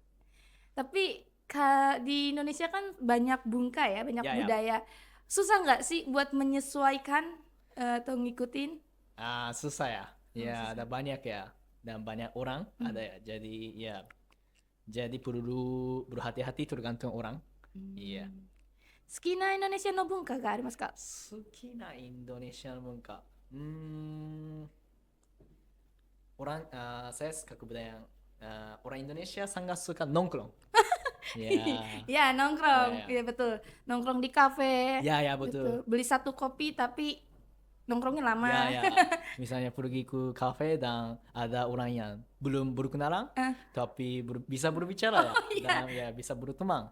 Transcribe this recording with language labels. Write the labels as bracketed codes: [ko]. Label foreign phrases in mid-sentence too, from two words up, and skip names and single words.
[id] Tapi di Indonesia kan banyak bungka ya, banyak Ya. budaya. Susah nggak sih buat menyesuaikan atau ngikutin? Susah ya. Ya, susah. ada banyak ya. Dan banyak orang ada ya. Jadi perlu berhati-hati tergantung orang. Iya. [ja] 好きなインドネシアの文化がありますか? 好きなインドネシアの文化。 [id] saya suka kebudayaan orang Indonesia sangat suka nongkrong. Ya. Ya, nongkrong. Ya. Iya betul. Nongkrong di kafe. Ya, betul. Beli satu kopi tapi nongkrongnya lama. Ya. Misalnya pergi ke kafe dan ada orang yang belum berkenalan tapi bisa berbicara dan ya bisa berteman.